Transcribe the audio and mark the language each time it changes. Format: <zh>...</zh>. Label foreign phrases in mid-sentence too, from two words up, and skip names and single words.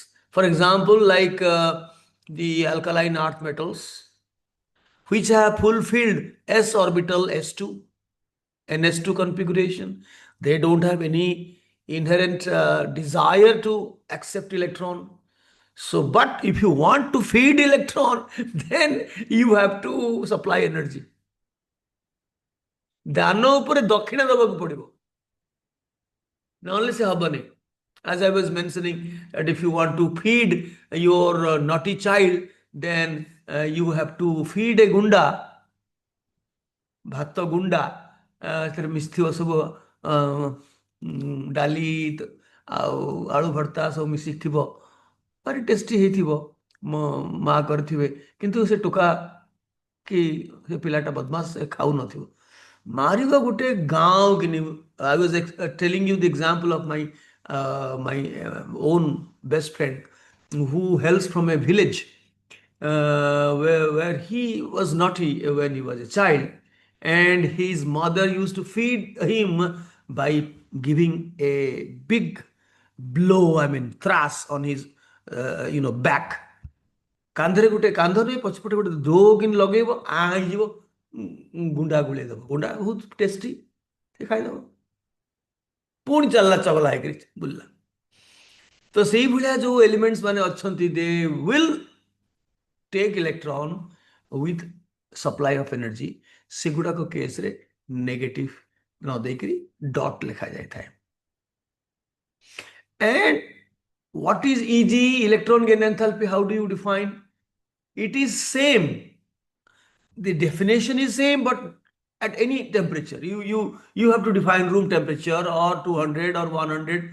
<en>For example, like the alkaline earth metals, which have fulfilled s orbital s2 and s2 configuration. They don't have any inherent desire to accept electron. So, but if you want to feed electron, then you have to supply energy.</en> <or>ଦାନ ଉପରେ ଦକ୍ଷିଣା ଦେବାକୁ ପଡିବ, ନହେଲେ ସେ ହବନି.</or> <en>As I was mentioning, that if you want to feed your naughty child, then you have to feed a gunda,</en> <or>ଭାତ ଗୁଣ୍ଡା, ସେଥିରେ ମିଶିଥିବ ସବୁ ଡାଲି ଆଉ ଆଳୁ ଭର୍ତ୍ତା ସବୁ ମିଶିକି ଥିବ, ଭାରି ଟେଷ୍ଟି ହେଇଥିବ, ମୋ ମା କରିଥିବେ, କିନ୍ତୁ ସେ ଟୋକା କି ସେ ପିଲାଟା ବଦମାସ, ସେ ଖାଉନଥିବ, ମାରିବ ଗୋଟେ ଗାଁও କିନି.</or> <en>I was telling you the example of my own best friend who hails from a village where he was naughty when he was a child, and his mother used to feed him by giving a big blow, I mean, thrust on his, back.</en> <or>କାନ୍ଧରେ ଗୋଟେ, କାନ୍ଧ ନୁହେଁ, ପଛପଟେ ଗୋଟେ ଧୋ କିନି ଲଗେଇବ, ହେଇଯିବ, ଗୁଣ୍ଡା ଗୁଳେଇ ଦେବ, ଗୁଣ୍ଡା ବହୁତ ଟେଷ୍ଟି, ସେ ଖାଇଦେବ, ପୁଣି ଚାଲିଲା ଚଗଲା ହେଇକରି ବୁଲିଲା. ତ ସେଇଭଳିଆ ଯୋଉ ଏଲିମେଣ୍ଟସ୍ ମାନେ ଅଛନ୍ତି,</or> <en>they will take electron with supply of energy,</en> <or>ସେଗୁଡାକ କେସରେ ନେଗେଟିଭ ନ ଦେଇକରି ଡଟ୍ ଲେଖାଯାଇଥାଏ.</or> <en>And what is Eg, electron gain enthalpy? How do you define? It is same. The definition is same, but at any temperature. You have to define room temperature or 200 or 100.</en>